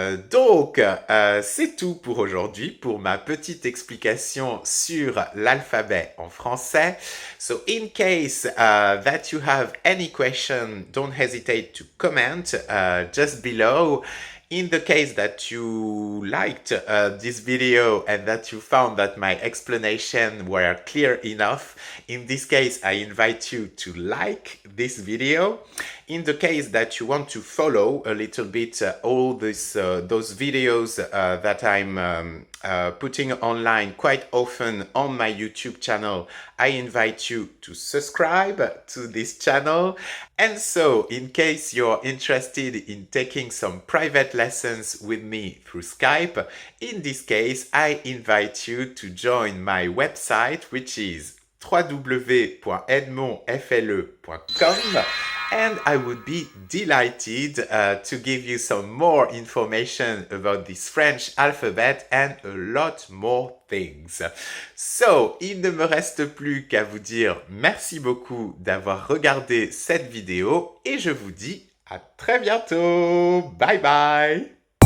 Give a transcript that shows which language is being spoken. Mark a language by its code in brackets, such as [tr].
[fr] Donc, c'est tout pour aujourd'hui, pour ma petite explication sur l'alphabet en français. [en] So, in case that you have any question, don't hesitate to comment just below. In the case that you liked this video and that you found that my explanation were clear enough, in this case, I invite you to like this video. In the case that you want to follow a little bit all those videos that I'm putting online quite often on my YouTube channel, I invite you to subscribe to this channel. And so, in case you're interested in taking some private lessons with me through Skype, in this case, I invite you to join my website, which is www.edmondfle.com. And I would be delighted to give you some more information about this French alphabet and a lot more things. [fr] So, il ne me reste plus qu'à vous dire merci beaucoup d'avoir regardé cette vidéo et je vous dis à très bientôt. Bye bye!